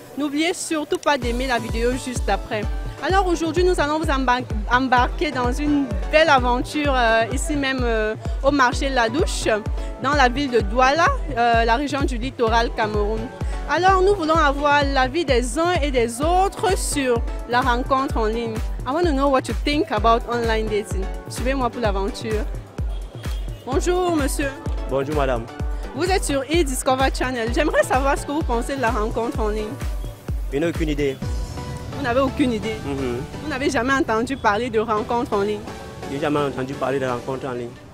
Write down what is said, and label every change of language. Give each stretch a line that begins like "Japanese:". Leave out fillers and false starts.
French: N'oubliez surtout pas d'aimer la vidéo juste après. Alors aujourd'hui nous allons vous embarquer dans une belle aventure ici même au marché La Douche, dans la ville de Douala, la région du littoral Cameroun. Alors nous voulons avoir l'avis des uns et des autres sur la rencontre en ligne.
English: I want to know what you think about online dating.
French: Suivez-moi pour l'aventure. Bonjour monsieur. Bonjour madame. Vous êtes sur eDiscover Channel. J'aimerais savoir ce que vous pensez de la rencontre en ligne. Je n'ai aucune idée. Vous n'avez aucune idée? Vous n'avez jamais entendu parler de rencontre en ligne? Je n'ai jamais entendu parler de rencontre en ligne.